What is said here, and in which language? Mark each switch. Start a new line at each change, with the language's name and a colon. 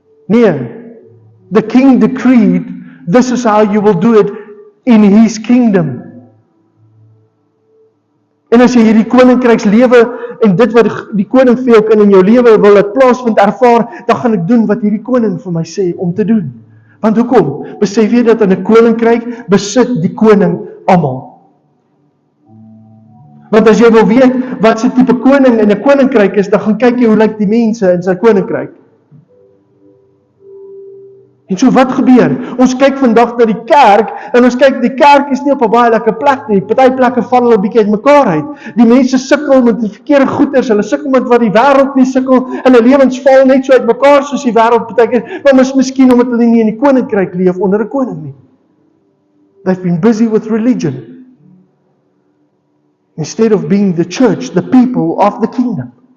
English: Nee, the king decreed, this is how you will do it in his kingdom.
Afrikaans: En as jy hierdie koninkrykslewe en dit wat die koning vir jou in jou lewe wil dit plaasvind ervaar, dan gaan ek doen wat hierdie koning vir my sê om te doen. Want hoekom? Besef jy dat in 'n koninkryk besit die koning almal. Want as jy wil weet wat se tipe koning in 'n koninkryk is, dan gaan kyk jy hoe lyk die mense in sy koninkryk. En so wat gebeur? Ons kyk vandag na die kerk en ons kyk die kerk is nie op 'n baie lekker plek nie. Party plekke val hulle 'n bietjie uitmekaar uit. Die mense sukkel met die verkeerde goeders, hulle sukkel met wat die wêreld nie sukkel. Hulle lewens val net so uitmekaar soos die wêreld partykeer, maar miskien omdat hulle nie in die koninkryk leef onder 'n koning nie.
English: They've been busy with religion instead of being the church, the people of the kingdom.